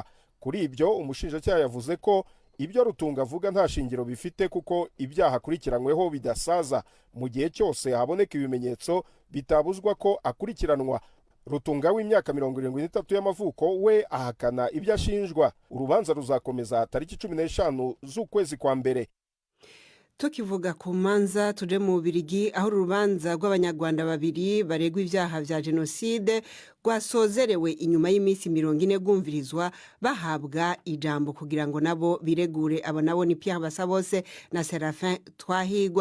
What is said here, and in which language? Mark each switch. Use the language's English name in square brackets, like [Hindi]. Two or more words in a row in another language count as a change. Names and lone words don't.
[Kinyarwanda] Kuri ibyo umushinjacyaha yavuze ko ibyo Rutunga avuga nta shingiro bifite, kuko ibyaha akurikiranyweho bidasaza. Mu gihe cyose haboneka ibimenyetso bitabuzwa ko akurikiranwa. Rutunga w'imyaka 73 y'amavuko we ahakana ibyo ashinjwa. Urubanza ruzakomeza tariki 15 z'ukwezi kwa mbere. [Rundi] tukivuga ku manza tuje mu Bubiligi aho urubanza rw'abanyarwanda babiri baregwa ibyaha vya jenoside rwasozerewe inyuma y'iminsi 40 rwumvirizwa bahabwa ijambo kugira ngo nabo biregure. Abo nabo ni Pierre Basabose na Serafin Twahigwa.